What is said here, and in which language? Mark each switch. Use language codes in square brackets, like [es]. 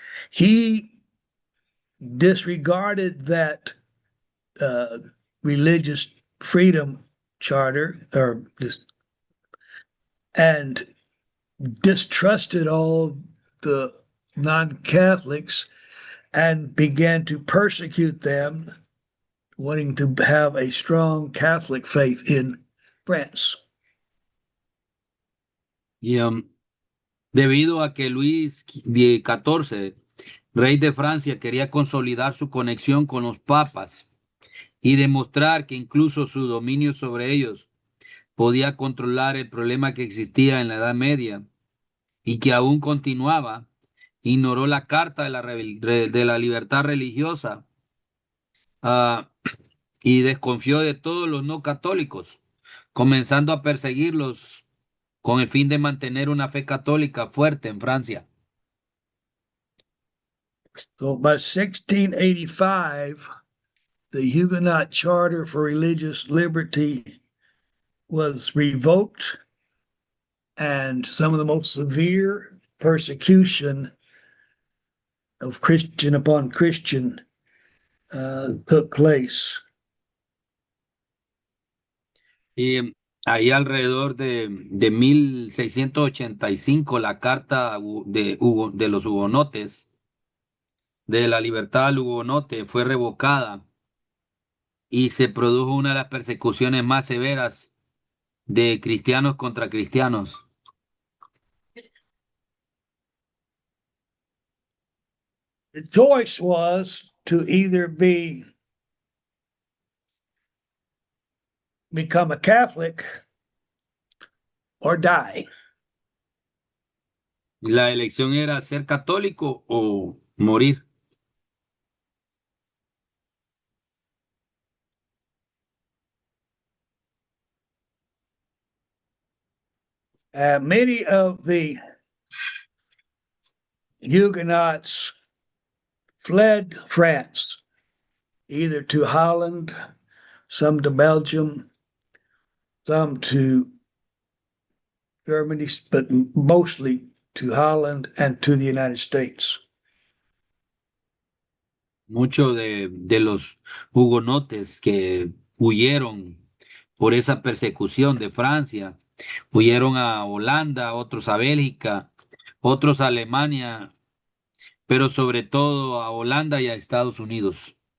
[en] He disregarded that uh, religious freedom charter and distrusted all the non-Catholics and began to persecute them, wanting to have a strong Catholic faith in France. [es] Y debido a que Luis XIV, rey de Francia, quería consolidar su conexión con los papas y demostrar que incluso su dominio sobre ellos podía controlar el problema que existía en la Edad Media y que aún continuaba, ignoró la Carta de la Libertad Religiosa, ah, y desconfió de todos los no católicos, comenzando a perseguirlos con el fin de mantener una fe católica fuerte en Francia. [en] So by 1685, the Huguenot Charter for Religious Liberty was revoked, and some of the most severe persecution of Christian upon Christian took place. [es] Y ahí alrededor de 1685 la carta de los hugonotes, de la libertad al hugonote, fue revocada y se produjo una de las persecuciones más severas de cristianos contra cristianos. [en] The choice was to either become a Catholic or die. [es] La elección era ser católico o morir. [en] Many of the Huguenots fled France, either to Holland, some to Belgium, some to Germany, but mostly to Holland and to the United States. [es] Muchos de los hugonotes que huyeron por esa persecución de Francia, huyeron a Holanda, otros a Bélgica, otros a Alemania, pero sobre todo a Holanda y a Estados Unidos.